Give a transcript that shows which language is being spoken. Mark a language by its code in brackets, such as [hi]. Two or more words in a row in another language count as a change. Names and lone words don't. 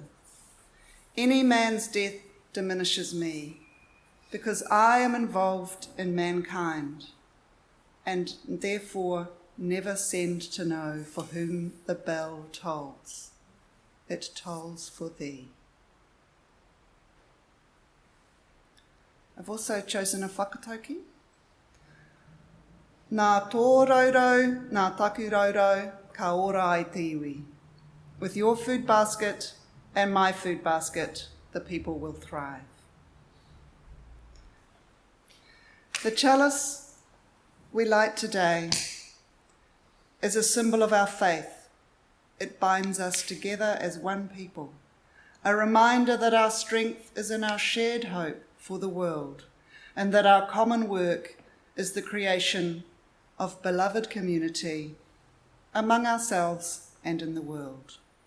[en] Any man's death diminishes me, because I am involved in mankind, and therefore never send to know for whom the bell tolls. It tolls for thee. I've also chosen a whakatauki. [mi] Nā tō raurau, nā taku raurau, ka ora ai te iwi. [en] With your food basket and my food basket, the people will thrive. The chalice we light today is a symbol of our faith. It binds us together as one people, a reminder that our strength is in our shared hope for the world, and that our common work is the creation of beloved community among ourselves and in the world.